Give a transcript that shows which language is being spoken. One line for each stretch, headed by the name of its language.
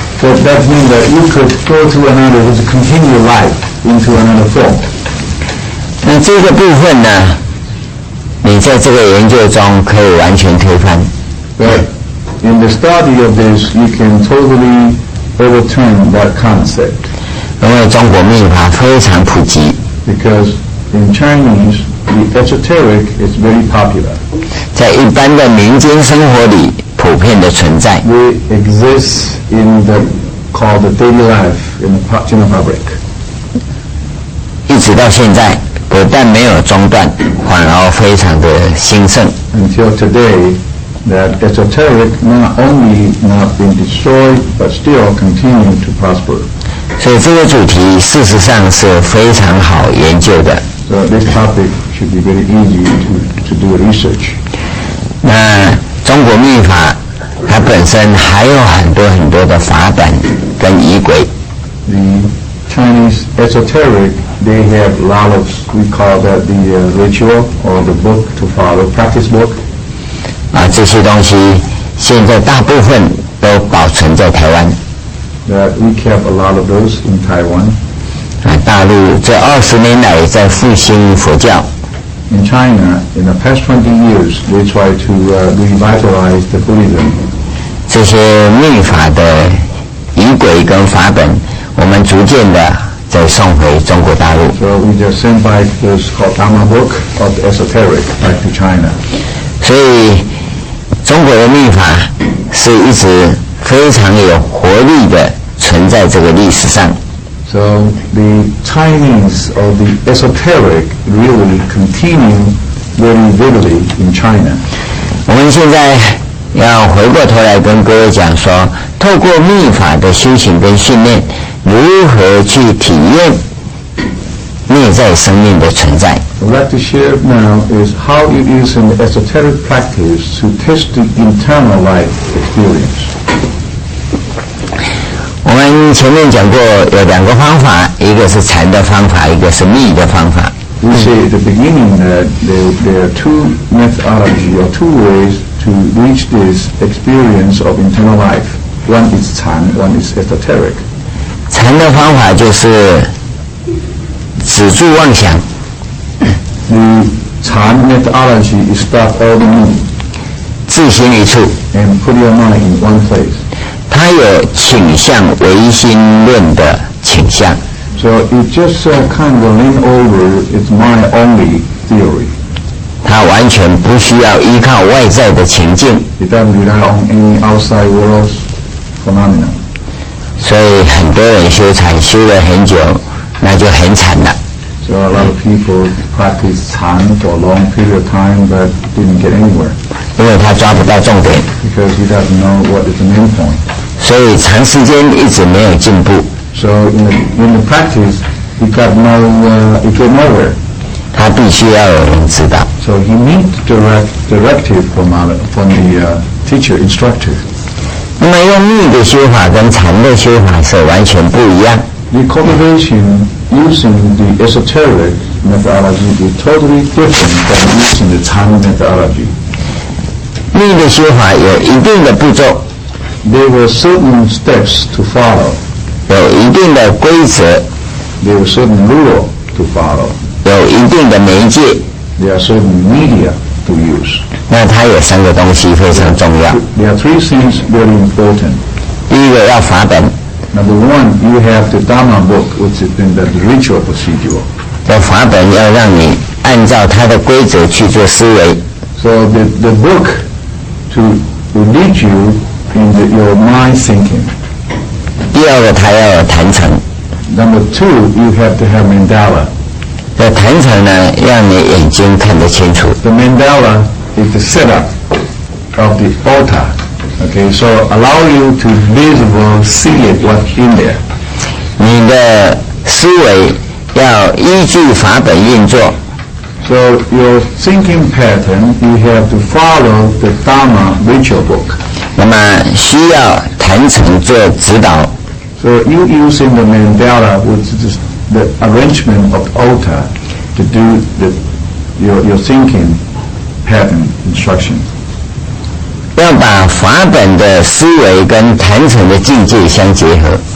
English: So that means that you could go to another, just continue life into another form.
Chinese: 那这个部分呢，你在这个研究中可以完全推翻。
English: But in the study of this, you can totally overturn that concept.
Chinese: 因为中国密法非常普及。
English: Because in Chinese, the esoteric is very popular.
Chinese: 在一般的民间生活里普遍的存在。
English: It exists in the called the daily life in the general public.
Chinese: 一直到现在，不但没有中断，反而非常的兴盛。
English: Until today, that esoteric not only not been destroyed, but still continue to prosper.
Chinese: 所以这个主题事实上是非常好研究的。
English: So this topic should be very easy to do research.
Chinese: 那中国密法它本身还有很多的法本跟仪轨。
English: The Chinese esoteric, they have a lot of, we call that the ritual or the book to follow, practice book.
Chinese: 这些东西现在大部分都保存在台湾。
English: That we kept a lot of those in Taiwan.
Chinese: 大陆这20年来在复兴佛教。
English: In China, in the past 20 years, they try to revitalize the Buddhism.
Chinese: 这些密法的仪轨跟法本，我们逐渐的再送回中国大陆。
English: So we just send back this called Dharma book of the esoteric back to China.
Chinese: 所以中国的密法是一直非常有活力的存在这个历史上。
English: So the Chinese or the esoteric really continue very vividly in China.
Chinese: 我们现在要回过头来跟各位讲说，透过密法的修行跟训练，如何去体验内在生命的存在。
English: What I'd like to share now is how you use an esoteric practice to test the internal life experience.
Chinese: 我们前面讲过有两个方法，一个是禅的方法，一个是密的方法。
English: We say at the beginning that there are two methodology or two ways to reach this experience of internal life. One is Chan, one is esoteric.
Chinese: 禅的方法就是止住妄想。
English: The Chan methodology is stop all the movement
Chinese: 自心一处，
English: and put your mind in one place.
Chinese: 它有倾向唯心论的倾向。
English: So it just kind of lean over its mind only theory.
Chinese: 它完全不需要依靠外在的情境，
English: It doesn't rely on any outside world's phenomena.
Chinese: 所以很多人修禅修了很久，那就很惨了。
English: So a lot of people practice Chan for a long period of time but didn't get anywhere
Chinese: 因为他抓不到重点，
English: because he doesn't know what is the main point.
Chinese: 所以长时间一直没有进步。
English: So in the practice, he got nowhere.
Chinese: 他必须要有人指导。
English: So he needs directive from the teacher, instructor.
Chinese: 那么用密的修法跟禅的修法是完全不一样。
English: The cultivation using the esoteric methodology is totally different from using the Chan methodology.
Chinese: 密的修法有一定的步骤，
English: There were certain steps to follow.
Chinese: 有一定的规则，
English: There were certain rules to follow.
Chinese: 有一定的媒介。
English: There are certain media to use.
Chinese: 那它有三个东西非常重要。
English: There are three things very important.
Chinese: 第一个要法本，
English: Number one, you have the Dharma book, which is in the ritual procedure.
Chinese: 要法本要让你按照它的规则去做思维。
English: So the book will lead you in your mind thinking.
Chinese: 第二个，它要有坛城。
English: Number two, you have to have mandala.
Chinese: 这坛城呢，让你眼睛看得清楚。
English: The mandala is the setup of the altar. Okay, so allow you to visible see it what's in there.
Chinese: 你的思维要依据法本运作。
English: So your thinking pattern, you have to follow the Dharma ritual book.
Chinese: 那么需要坛城做指导。
English: So you using the mandala, which is the arrangement of the altar, to do your thinking pattern instruction.
Chinese: 要把法本的思维跟坛城的境界相结合。